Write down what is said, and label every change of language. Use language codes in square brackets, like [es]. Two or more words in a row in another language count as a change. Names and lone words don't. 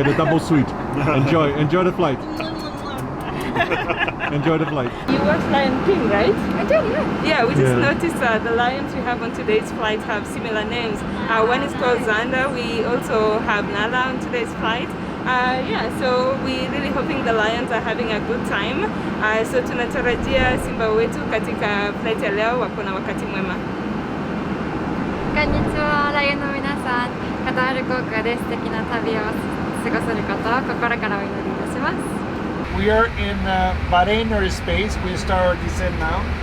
[en] Yeah, the double suite. Enjoy the flight. Enjoy the flight. You watch Lion King, right? I did, yeah. Yeah, we just noticed the lions we have on today's flight have similar names. One is called Xander. We also have Nala on today's flight. So we're really hoping the lions are having a good time. [sw] So tunatarajia simba wetu katika flight ya leo wako na wakati mwema. [ja] こんにちは、ライオンの皆さん、カタール航空で素敵な旅を過ごせることを心からお祈りいたします。 [en] We are in Bahrain airspace. We start our descent now.